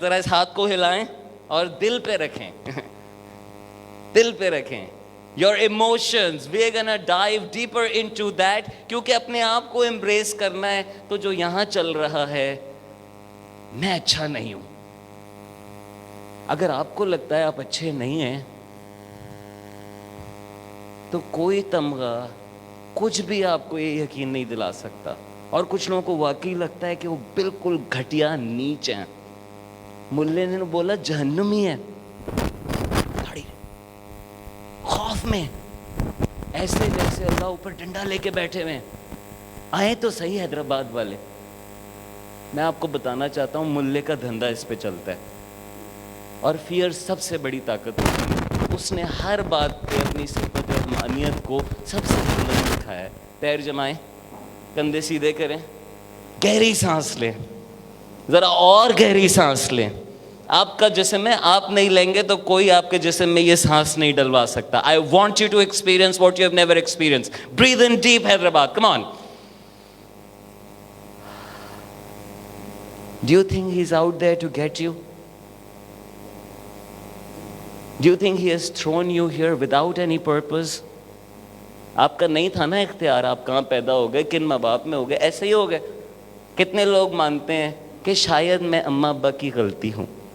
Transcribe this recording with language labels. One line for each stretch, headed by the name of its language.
Urdu: ذرا اس ہاتھ کو ہلائیں اور دل پہ رکھیں. دل پہ رکھیں.
English: Your emotions, we're gonna dive deeper into that.
Urdu: کیونکہ اپنے آپ کو embrace کرنا ہے. تو جو یہاں چل رہا ہے, میں اچھا نہیں ہوں. اگر آپ کو لگتا ہے آپ اچھے نہیں ہیں تو کوئی تمغہ, کچھ بھی آپ کو یہ یقین نہیں دلا سکتا. اور کچھ لوگوں کو واقعی لگتا ہے کہ وہ بالکل گھٹیا نیچ ہیں. ملے نے بولا جہنمی ہے, خوف میں ایسے جیسے اللہ اوپر ڈنڈا لے کے بیٹھے ہوئے. آئے تو صحیح حیدرآباد والے. میں آپ کو بتانا چاہتا ہوں ملے کا دھندا اس پہ چلتا ہے. اور فیئر سب سے بڑی طاقت ہوتی ہے. اس نے ہر بات پہ اپنی صفت رحمانیت کو سب سے بلند دکھایا ہے. پیر جمائیں, کندھے سیدھے کریں, گہری سانس لیں, ذرا اور گہری سانس لیں. آپ کا جسم ہے, آپ نہیں لیں گے تو کوئی آپ کے جسم میں یہ سانس نہیں ڈلوا سکتا.
English: I want you to experience what you have never experienced. Breathe in deep, Hyderabad. Come on. Do you think he's out there to get you? Do you think he has thrown you here without any purpose?
Urdu: آپ کا نہیں تھا نا اختیار. آپ کہاں پیدا ہو گئے, کن ماں باپ میں ہو گئے, ایسے ہی ہو گئے. کتنے لوگ مانتے ہیں کہ شاید میں اماں ابا کی غلطی ہوں.